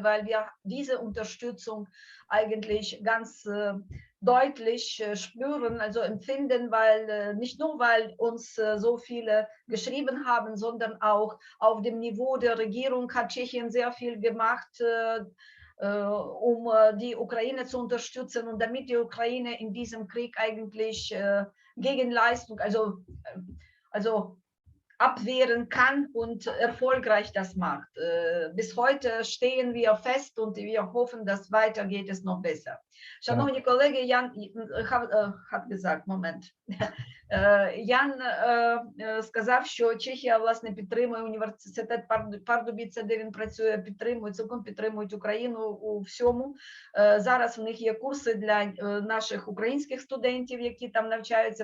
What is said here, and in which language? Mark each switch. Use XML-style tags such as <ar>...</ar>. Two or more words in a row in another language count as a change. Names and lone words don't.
<de>weil wir diese Unterstützung eigentlich ganz deutlich spüren, also empfinden, weil nicht nur, weil uns so viele geschrieben haben, sondern auch auf dem Niveau der Regierung hat Tschechien sehr viel gemacht, um die Ukraine zu unterstützen und damit die Ukraine in diesem Krieg eigentlich Gegenleistung, also abwehren kann und erfolgreich das macht. Bis heute stehen wir fest und wir hoffen, dass weiter geht es noch besser.</de> <uk>Шановні колеги, Ян Ян сказав, що Чехія, власне, підтримує університет Пардубіце, де він працює, цілком підтримують Україну у всьому. Зараз в них є курси для наших українських студентів, які там навчаються.</uk>